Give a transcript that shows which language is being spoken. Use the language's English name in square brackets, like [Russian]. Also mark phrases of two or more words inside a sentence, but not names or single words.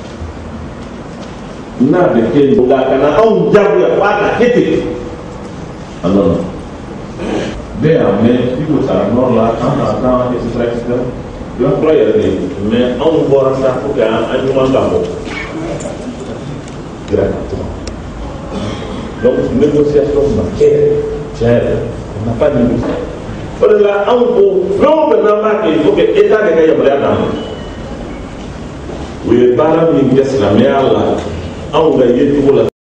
[Bambara] n'a bɛ kɛ o la ka na anw diyagoya f'a ka kɛ ten a nana bɛɛ y'a mɛn i ko sara nɔrɔ la an ka kan etc i b'a fɔlɔ yɛrɛ de mais anw bɔra sa [French] pour que [Bambara] an ɲuman ka bɔ donc négociation ma kɛ tiɲɛ yɛrɛ [French] on n'a pas négocié [Bambara] o de la anw ko fɛn o fɛn n'an b'a kɛ [French] il faut que état [Bambara] de ka yamaruya d'an ma o ye baara min kɛ silamɛya la anw ka yecogo la